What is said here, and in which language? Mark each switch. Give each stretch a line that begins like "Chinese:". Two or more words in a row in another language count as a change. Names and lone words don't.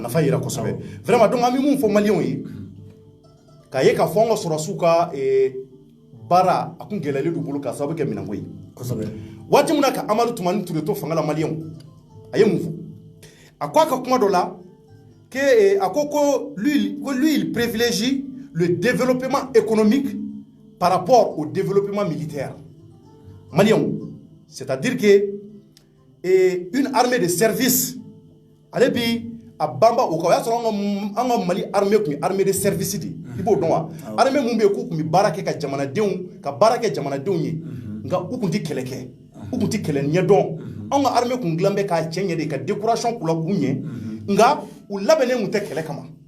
Bambara: nafa yira kosɛbɛ vraiment donc an bɛ mun fɔ maliyɛnw ye k'a ye k'a fɔ an ka sɔrɔsiw ka baara a kun gɛlɛyalen d'u bolo k'a sababu kɛ minɛnko ye kosɛbɛ waati min na ka Amadu Tumani Ture to fanga la maliyɛnw a ye mun fɔ a ko a ka kuma dɔ la a ko
French: lui il privilégie le développement économique par rapport au développement militaire
Bambara: maliyɛnw
French: c'est-à-dire que une armée de service
Bambara: ale bi a bamba o ka o y'a sɔrɔ an ka Mali armée kun ye
French: armée de service
Bambara: de i b'o dɔn wa armée mun bɛ yen k'u kun bɛ baara kɛ ka baara kɛ jamanadenw ye nka u kun tɛ kɛlɛ kɛ u kun tɛ kɛlɛ ɲɛdɔn an ka armée kun dilan bɛ k'a cɛ ɲɛ de ka décoration k'u la k'u ɲɛ nka u labɛnnen kun tɛ kɛlɛ kama